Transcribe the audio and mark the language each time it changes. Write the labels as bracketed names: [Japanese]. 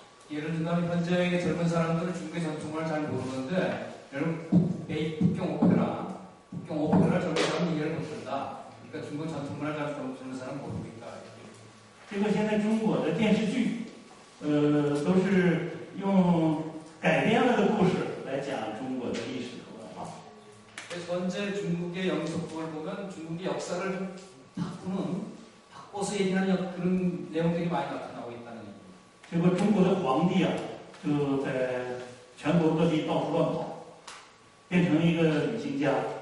[Korean] 예를 들면 현재의 젊은 사람들은 중국의 전통을 잘 모르는데 여러분 북경 오페라 젊은 사람은 이해를 못한다. 그러니까 중국 전통 문화를 잘 모르는 사람은 모르니까. [Chinese] 这个现在中国的电视剧，都是用改编了的故事来讲中国的历史和文化。 [Korean] 그래서 현재 중국의 영속국을 보면 중국의 역사를 좀 바꿔서 얘기하는 그런 내용들이 많이 나타나고 있다는 얘기입니다. [Chinese] 结果中国的皇帝啊，就在全国各地到处乱跑，变成一个旅行家。